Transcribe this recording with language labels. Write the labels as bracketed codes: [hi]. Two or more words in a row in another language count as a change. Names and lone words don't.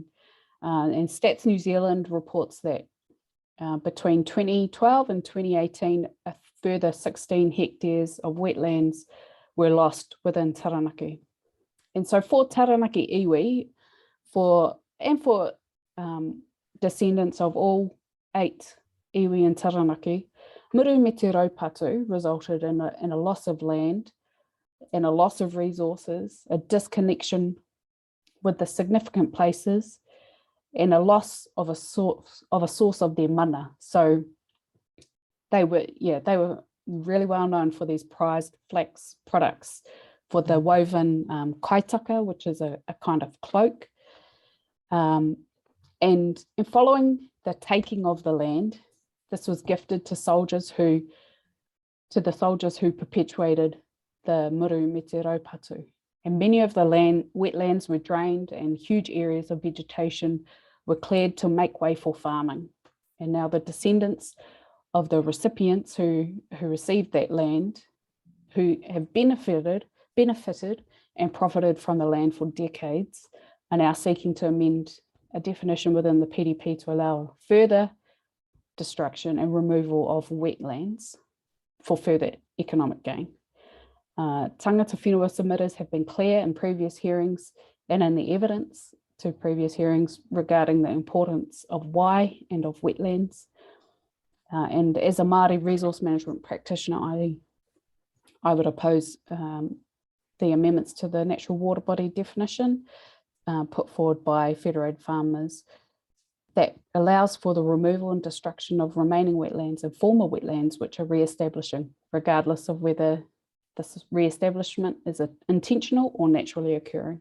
[en] And Stats New Zealand reports that between 2012 and 2018, a further 16 hectares of wetlands were lost within Taranaki. And so for Taranaki iwi, for descendants of all 8 iwi in Taranaki, [mi] Muru me te raupatu [en] resulted in a loss of land and a loss of resources, a disconnection with the significant places, and a loss of a source of their mana. So they were really well known for these prized flax products, for the woven kaitaka, which is a kind of cloak. And following the taking of the land, this was gifted to the soldiers who perpetuated the [mi] Muru me te raupatu. [en] And many of the wetlands were drained and huge areas of vegetation were cleared to make way for farming. And now the descendants of the recipients who received that land, who have benefited and profited from the land for decades, are now seeking to amend a definition within the PDP to allow further destruction and removal of wetlands for further economic gain. [mi] Tangata whenua [en] submitters have been clear in previous hearings and in the evidence to previous hearings regarding the importance of Y and of wetlands. And as a Māori resource management practitioner, I would oppose the amendments to the natural water body definition put forward by Federated Farmers that allows for the removal and destruction of remaining wetlands and former wetlands which are re-establishing, regardless of whether this re-establishment is intentional or naturally occurring.